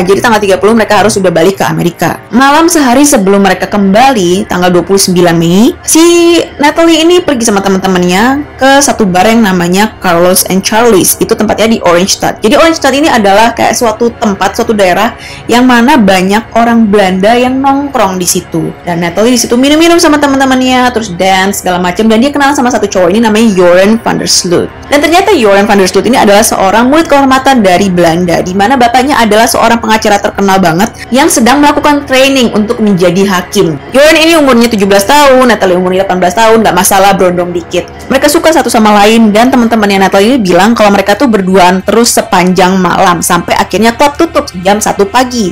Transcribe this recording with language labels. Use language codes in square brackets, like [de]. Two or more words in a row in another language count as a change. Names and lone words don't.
[id] Jadi tanggal 30 mereka harus sudah balik ke Amerika. Malam sehari sebelum mereka kembali, tanggal 29 Mei, si Natalie ini pergi sama teman-temannya ke satu bar yang namanya Carlos and Charlie's. Itu tempatnya di Oranjestad. Jadi Oranjestad ini adalah kayak suatu tempat, suatu daerah yang mana banyak orang Belanda yang nongkrong di situ. Dan Natalie di situ minum-minum sama teman-temannya, terus dance segala macam. Dan dia kenal sama satu cowok ini namanya Joran van der Sloot. Dan ternyata Joran van der Sloot ini adalah seorang murid kehormatan dari Belanda, di mana bapaknya adalah seorang pengacara terkenal banget yang sedang melakukan training untuk menjadi hakim. Joran ini umurnya 17 tahun, Natalie umurnya 18 tahun, nggak masalah berondong dikit. Mereka suka satu sama lain dan teman-temannya Natalie ini bilang kalau mereka tuh berduaan terus sepanjang malam sampai akhirnya klub tutup jam 1 pagi.